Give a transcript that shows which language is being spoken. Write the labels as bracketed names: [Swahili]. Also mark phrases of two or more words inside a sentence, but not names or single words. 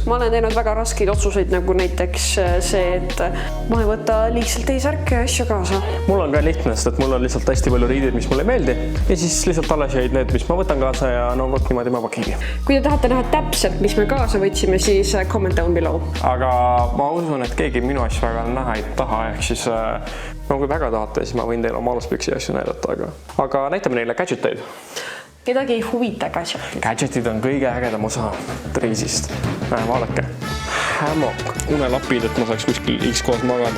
[Estonian] Ma olen teinud väga raskeid otsuseid, nagu näiteks see, et ma ei võta liigselt teisärke ja asju kaasa. Mul on ka lihtne, sest et mul on lihtsalt hästi palju riideid, mis mulle ei meeldi ja siis lihtsalt alles jäid need, mis ma võtan kaasa ja no võt niimoodi ma pakigi. Kui te tahate näha täpselt, mis me kaasa võtsime, siis [English] comment down below. [Estonian] Aga ma usun, et keegi minu asju väga näha ei taha, ehk siis kui väga tahate, siis ma võin teile oma aluspüksi asju näidata, aga näitame neile gadgeteid. Kedagi ei huvita gadgetid. Gadgetid on kõige ägedam osa reisist. Vaadake. Hammock, unelapid, et ma saaks kuskil X kohas magada.